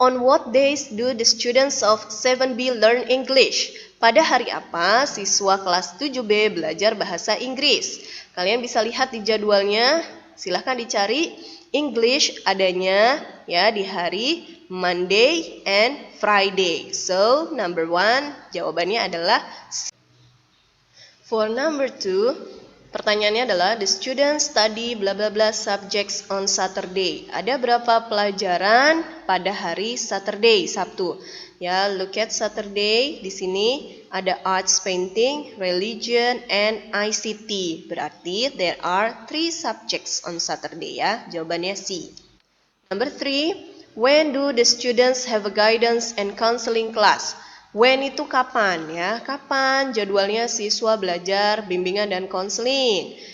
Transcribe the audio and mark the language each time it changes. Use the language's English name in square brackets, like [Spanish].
[English] On what days do the students of 7B learn English? [Indonesian] Pada hari apa siswa kelas 7B belajar bahasa Inggris? Kalian bisa lihat di jadwalnya. Silahkan dicari. English adanya ya di hari [English] Monday and Friday. So, number 1 [Indonesian] jawabannya adalah [English] For number 2, [Indonesian] pertanyaannya adalah [English] the students study bla bla bla subjects on Saturday. [Indonesian] Ada berapa pelajaran pada hari Saturday, Sabtu? [English] Ya, look at Saturday. [Indonesian] Di sini ada arts, painting, religion, and ICT. Berarti [English] there are 3 subjects on Saturday ya. [Indonesian] Jawabannya C. [English] Number 3, When do the students have a guidance and counseling class? [Indonesian] When itu kapan ya? Kapan jadwalnya siswa belajar bimbingan dan konseling?